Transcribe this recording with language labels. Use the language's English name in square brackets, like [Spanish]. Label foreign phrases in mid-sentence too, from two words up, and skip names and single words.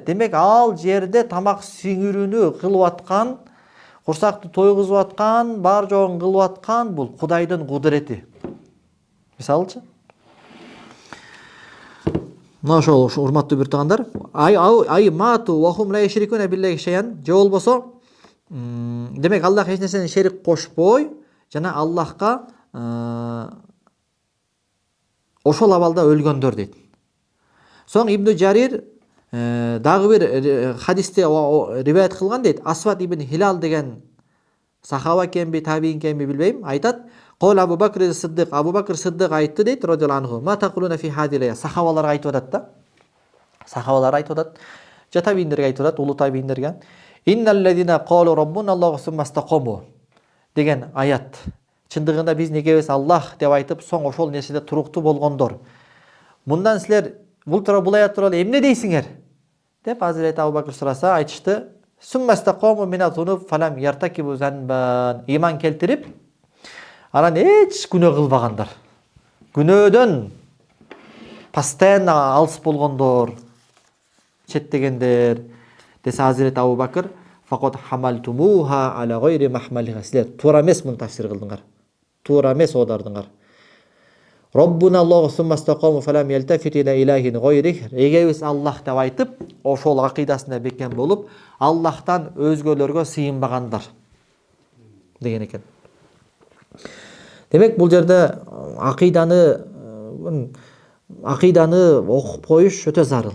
[Kyrgyz] Демек, ал жерде тамак сиңирүүнү кылып аткан, курсакты тойгузуп аткан, бар жогун кылып аткан бул Кудайдын кудурети. Мисалычы? Мына ошол урматтуу бир туугандар, [Arabic] أي ماتوا وهم لا يشركون بالله شيئا, [Kyrgyz] же болбосо демек Аллах эч нерсени шерик кошпой, жана Аллахка ошол абалда өлгөндөр дейт. Соң Ибн Жарир дагы бир хадисте риваят кылган дейт. Асвад ибн Хилал деген сахаба кемби, табиин кемби билбейм, айтат. Кол Абу Бакр Сиддик, Абу Бакр Сиддик айтты дейт, [Arabic] رضي الله عنه. ما تقولون في هذه الآية. [Kyrgyz] Сахабалар айтып атат да. Сахабалар айтып атат. Жа табииндерге айтып атат, улуу табииндерге. [Arabic] إن الذين قالوا ربنا الله ثم استقاموا [Kyrgyz] деген аят. Чындыгында биз негебиз Аллах деп айтып, соң ошол нерседе туруктуу болгондор. Мындан силер бул аят тууралуу эмне дейсиңер? Деп Азирет Абу Бакр сураса, айтышты: [Arabic] ثم استقاموا من الذنوب فلم يرتكبوا ذنبا. [Kyrgyz] Иман келтирип, анан эч күнөө кылбагандар. Күнөөдөн постоянно алыс болгондор, четтегендер. [Arabic] Десе Азирет Абу Бакр, فقد حملتموها على غير محملها. [Kyrgyz] Силер туура эмес муну тафсир кылдыңар. Туура эмес оодардыңар. [Arabic] ربنا الله ثم استقاموا فلم يلتفتوا إلى إله غيره. [Kyrgyz] Эгебиз Аллах деп айтып, ошол акыйдасында бекем болуп, Аллахтан өзгөлөргө сыйынбагандар деген экен. Демек, бул жерде акыйданы окуп коюш өтө зарыл.